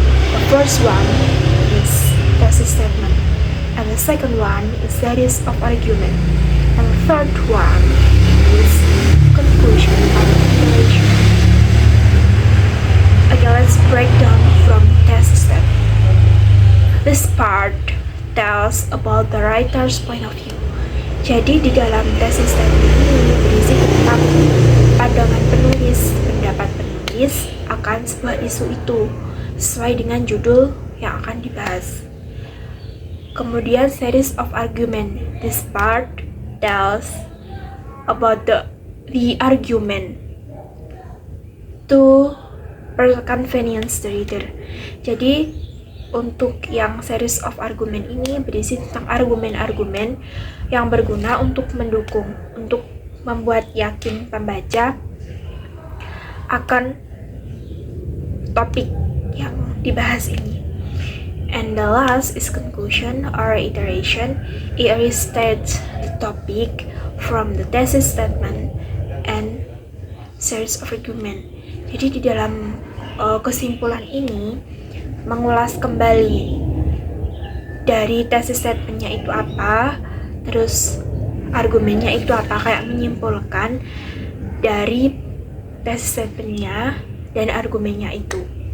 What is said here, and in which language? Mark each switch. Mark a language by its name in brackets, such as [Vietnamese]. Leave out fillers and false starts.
[English] The first one is thesis statement, and the second one is series of argument, and the third one is conclusion of narration. Okay, let's break down from thesis statement. This part tells about the writer's point of view. [Indonesian] Jadi di dalam thesis statement ini berisi tentang pandangan penulis, pendapat penulis akan sebuah isu itu sesuai dengan judul yang akan dibahas. Kemudian [English] series of argument. This part tells about the argument to convenience the reader. [Indonesian] Jadi untuk yang series of argument ini berisi tentang argumen-argumen yang berguna untuk mendukung, untuk membuat yakin pembaca akan topik yang dibahas ini. [English] And the last is conclusion or iteration. It restates the topic from the thesis statement and series of argument. [Indonesian] Jadi di dalam kesimpulan ini mengulas kembali dari thesis statement-nya itu apa, terus argumennya itu apa, kayak menyimpulkan dari tesis statementnya dan argumennya itu.